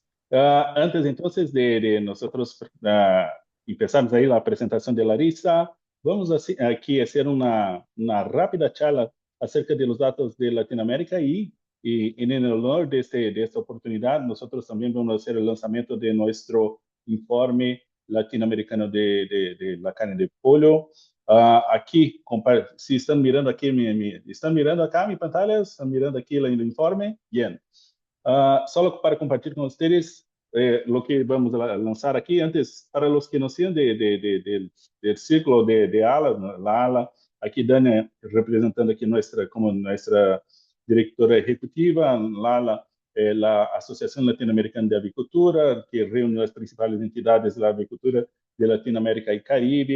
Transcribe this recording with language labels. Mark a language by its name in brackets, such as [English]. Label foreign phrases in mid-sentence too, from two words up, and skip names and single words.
[Spanish] Antes entonces de nosotros empezarmos ahí la presentación de Larisa, vamos aquí a hacer una rápida charla acerca de los datos de Latinoamérica y en el honor de esta oportunidad, nosotros también vamos a hacer el lanzamiento de nuestro informe latinoamericano de la carne de pollo. [Portuguese] Aqui, se estão mirando aqui, estão [Spanish] mirando acá mi pantalla, [Portuguese] estão mirando aqui o informe, bien. [Spanish] Solo para compartir con ustedes lo que vamos a lanzar aquí. Antes, para los que no sean del círculo de ALA, la ALA, aquí Dania representando aquí como nuestra directora ejecutiva, la ALA, la Asociación Latinoamericana de Avicultura, que reúne las principales entidades de la avicultura de Latinoamérica y Caribe.